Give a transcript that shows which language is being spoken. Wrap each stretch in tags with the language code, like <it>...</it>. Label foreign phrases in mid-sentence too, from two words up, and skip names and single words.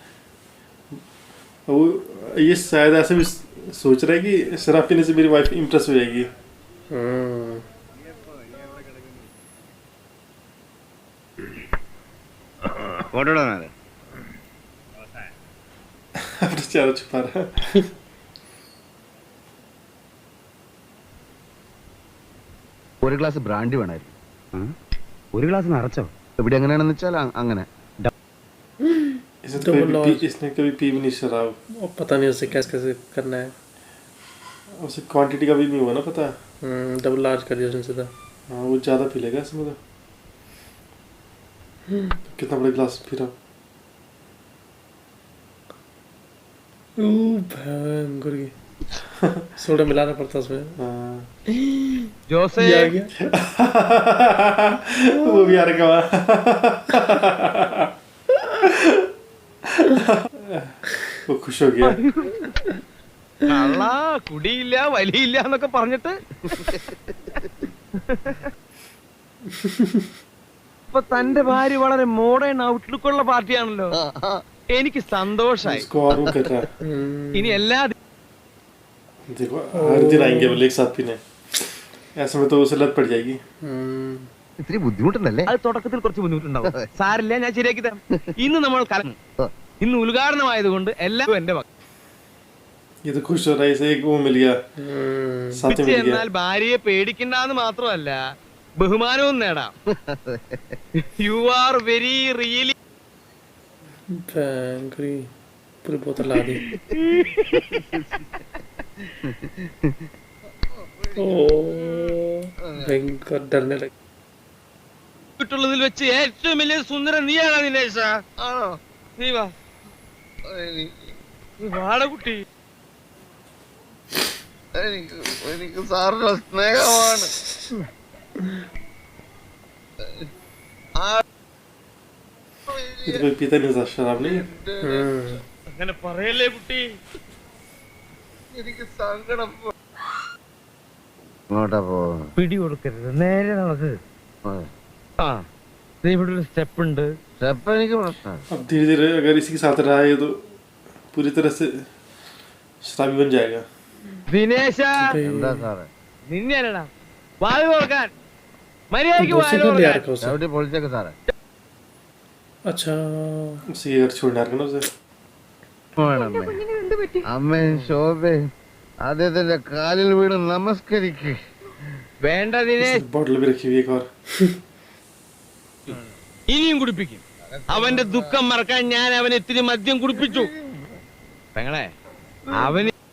<hi>वो ये शायद ऐसे भी सोच रहा है कि शराब पीने से मेरी</hi> <en>wife impress</en> <hi>हो जाएगी। अपना चेहरा छुपा रहा है।</hi> <ml>ഒരു ഗ്ലാസ് ബ്രാൻഡി വേണമായിരുന്നു. ഒരു ഗ്ലാസ് നിറച്ചോ? ഇവിടെ എങ്ങനെയാണെന്ന് വെച്ചാൽ അങ്ങനെ.</ml> <hi>इसने कभी पी भी नहीं शराब। और पता नहीं उसे कैसे कैसे करना है उसे क्वांटिटी का भी नहीं हुआ ना पता।</hi> <en>double large</en> <hi>कर दिया उसने सीधा हाँ, वो ज़्यादा पी लेगा इसमें तो। कितना बड़ा ग्लास पी रहा। बैंग करके सोडा मिलाना पड़ता उसमें हाँ।</hi> <ml>ജോസേ</ml> <hi>ये आ गया वो भी आ रहा वो खुश हो गया।</hi> <ml>കള്ള കുടിയില്ല വലിയില്ല എന്നൊക്കെ പറഞ്ഞിട്ട് ഇപ്പൊ തന്റെ ഭാര്യ വളരെ</ml> <en>modern outlook</en> <ml>ഉള്ള പാർട്ടിയാണല്ലോ. എനിക്ക് സന്തോഷായി.</ml> <hi>उसको और वो कर रहा है।</hi> <ml>ഇനി എല്ലാ</ml> <hi>देखो हर दिन आएंगे वो एक साथ पीने, ऐसे में तो उसे लत पड़ जाएगी।</hi> <ml>ഇത്തിരി ബുദ്ധിമുട്ടുണ്ടല്ലേ? അത് തുടക്കത്തിൽ കുറച്ച് ബുദ്ധിമുട്ടുണ്ടാവും. സാരില്ല, ഞാൻ ശരിയാക്കി തരാം. ഇന്ന് നമ്മൾ ഇന്ന് ഉദ്ഘാടനമായതുകൊണ്ട് എല്ലാവരും എന്റെ</ml> <hi>ये तो खुश हो रहा है, इसे एक वो मिल गया, साथ में मिल गया।</hi> <ml>എന്നാൽ ഭാര്യയെ പേടിക്കണ്ടെന്ന് മാത്രമല്ല ബഹുമാനവും നേടാം.</ml> <en>you are very really</en> <hi>बैंग करके पूरी बोतल ला दी ओ भयंकर डरने लगे</hi> <ml>ിൽ വെച്ച് ഏറ്റവും വലിയ സുന്ദര നീയാണോ ദിനേശ? ആണോ? നീ വാ, നീ വാട കുട്ടി. എനിക്ക് സാറിന്റെ സ്നേഹമാണ്.</ml> <hi>ये तो कोई पीता नहीं था शराब नहीं।</hi> <ml>അങ്ങനെ പറയല്ലേ കുട്ടി. എനിക്ക് സങ്കടം. ഇങ്ങോട്ടാ പോകുന്നു. പിടി കൊടുക്കരുത്, നേരെ നടക്ക്. ആ, ഇവിടെ ഒരു സ്റ്റെപ്പ് ഉണ്ട്. സ്റ്റെപ്പ് എനിക്ക് പ്രശ്നം.</ml> <hi>अब धीरे धीरे अगर इसी के साथ रहा है तो पूरी तरह से शराबी बन जाएगा।</hi> <ml>ദിനേശ, എന്താ സാറേ? നിന്നെടാ വായു തുറക്കാൻ. മര്യാദയ്ക്ക്</ml> <hi>दूसरे</hi> <ml>വായു</ml> <hi>को ले आ</hi> <ml>തുറക്കാൻ.</ml> <hi>रखा उसे</hi> <ml>എവിടെ പൊളിച്ചേക്ക് സാറേ?</ml> <hi>अच्छा उसे ये घर छोड़ना है ना उसे।</hi> <ml>വേണമേ. കുഞ്ഞിന് എന്ത് പറ്റി? അമ്മയും ശോഭയും അദ്ദേഹത്തിന്റെ കാലിൽ വീണ് നമസ്കരിക്ക്. വേണ്ട ദിനേശ്,</ml> <hi>बॉटल भी रखी हुई है एक और।</hi> <ml>ഇനിയും കുടിപ്പിക്കും. അവന്റെ ദുഃഖം മറക്കാൻ ഞാൻ അവന് ഇത്തിരി മദ്യം കുടിപ്പിച്ചു. പെങ്ങളെ, അവന്</ml>